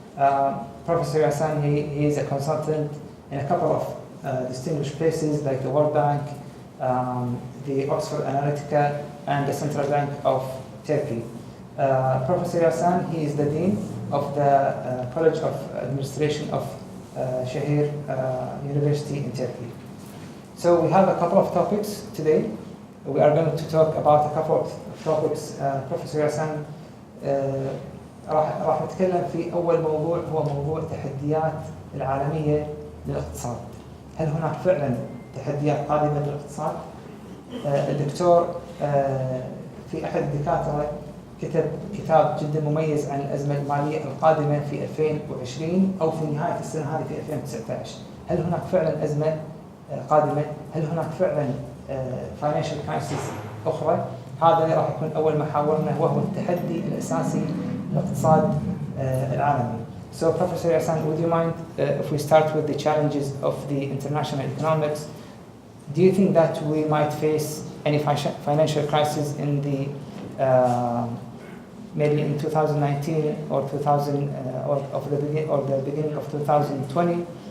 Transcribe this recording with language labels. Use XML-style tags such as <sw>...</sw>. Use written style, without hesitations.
<en>Professor Yassan, he is a consultant in a couple of distinguished places like the World Bank, the Oxford Analytica, and the Central Bank of Turkey. Professor Yassan, he is the Dean of the College of Administration of Shahir University in Turkey. So we have a couple of topics today. We are going to talk about a couple of topics.</en> <ar>Professor Yassan راح نتكلم في أول موضوع، هو موضوع التحديات العالمية للاقتصاد. هل هناك فعلا تحديات قادمة للاقتصاد؟ الدكتور في أحد الدكاترة كتب كتاب جدا مميز عن الأزمة المالية القادمة في 2020 أو في نهاية السنة هذه في 2019. هل هناك فعلا أزمة قادمة؟ هل هناك فعلا</ar> <en>financial crisis</en> <ar>أخرى؟ هذا راح يكون أول محاورنا، وهو التحدي الأساسي للاقتصاد العالمي.</ar> <en>So Professor Yassan, would you mind if we start with the challenges of the international economics? Do you think that we might face any financial crisis in the maybe in 2019 or 2000 or the beginning of 2020?</en>